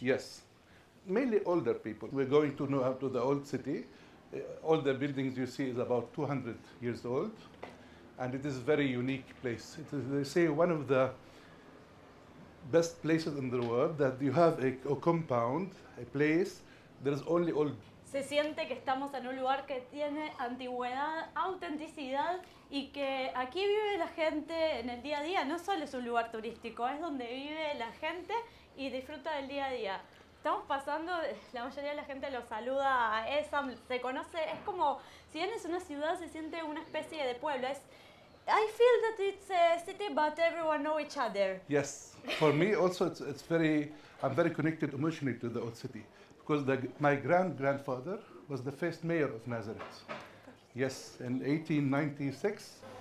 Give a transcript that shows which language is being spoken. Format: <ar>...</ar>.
<en>Yes, mainly older people. We're going to the old city. All the buildings you see is about 200 years old. And it is a very unique place. It is, they say, one of the best places in the world that you have a compound, a place, there is only old.</en> <es>Se siente que estamos en un lugar que tiene antigüedad, autenticidad y que aquí vive la gente en el día a día. No solo es un lugar turístico, es donde vive la gente y disfruta del día a día. Estamos pasando, la mayoría de la gente lo saluda a Essam, se conoce, es como, si bien es una ciudad, se siente una especie de pueblo.</es> <en>I feel that it's a city, but everyone know each other. Yes, for me also it's very, I'm very connected emotionally to the old city because my grandfather was the first mayor of Nazaret. Yes, in 1896.</en>